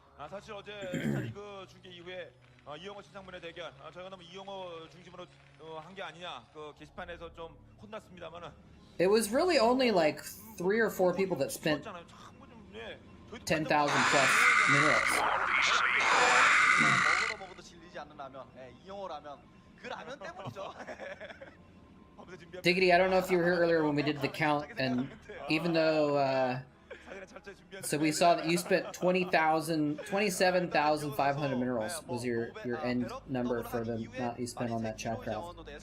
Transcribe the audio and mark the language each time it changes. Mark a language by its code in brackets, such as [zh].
[ko] 사실 어제 스타리그 중계 이후에 이영호 신상문의 대결 저희가 너무 이영호 중심으로 한 게 아니냐 그 게시판에서 좀 혼났습니다만은. [en] It was really only like 3 or 4 people that spent 10,000 plus minerals. [ko] 먹어도 질리지 않는 라면, 이영호 라면, 그 라면 때문이죠. [en] Diggity, I don't know if you were here earlier when we did the count, and even though, so we saw that you spent 27,500 minerals was your end number for the amount you spent on that Chatcraft.